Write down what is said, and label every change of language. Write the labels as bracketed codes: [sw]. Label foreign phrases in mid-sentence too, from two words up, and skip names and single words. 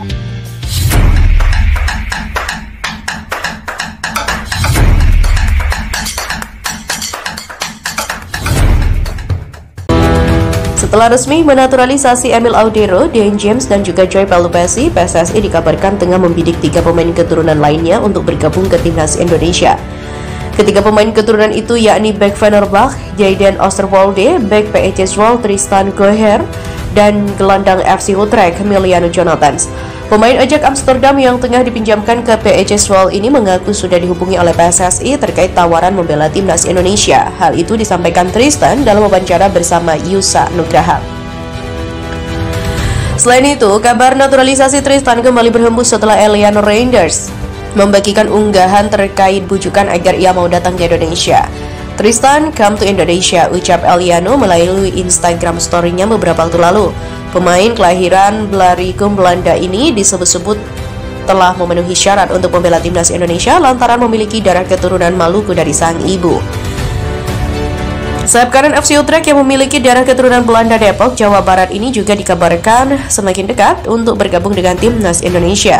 [id] Setelah resmi menaturalisasi Emil Audero, Dean James, dan juga Joy Pelupesi, PSSI dikabarkan tengah membidik 3 pemain keturunan lainnya untuk bergabung ke timnas Indonesia. Ketiga pemain keturunan itu yakni bek Fenerbahce, Jayden Oosterwolde, bek PEC Zwolle Tristan Goher, dan gelandang FC Utrecht Emiliano Jonathans. Pemain Ajax Amsterdam yang tengah dipinjamkan ke PEC Zwolle ini mengaku sudah dihubungi oleh PSSI terkait tawaran membela timnas Indonesia. Hal itu disampaikan Tristan dalam wawancara bersama Yusa Nugraha. Selain itu, kabar naturalisasi Tristan kembali berhembus setelah Eliano Reinders membagikan unggahan terkait bujukan agar ia mau datang ke Indonesia. Tristan, [en] come to Indonesia, [id] ucap Eliano melalui Instagram story-nya beberapa waktu lalu. Pemain kelahiran Blaricum, Belanda ini disebut-sebut telah memenuhi syarat untuk membela timnas Indonesia lantaran memiliki darah keturunan Maluku dari sang ibu. Sayap kanan FC Utrecht yang memiliki darah keturunan Belanda Depok, Jawa Barat ini juga dikabarkan semakin dekat untuk bergabung dengan timnas Indonesia.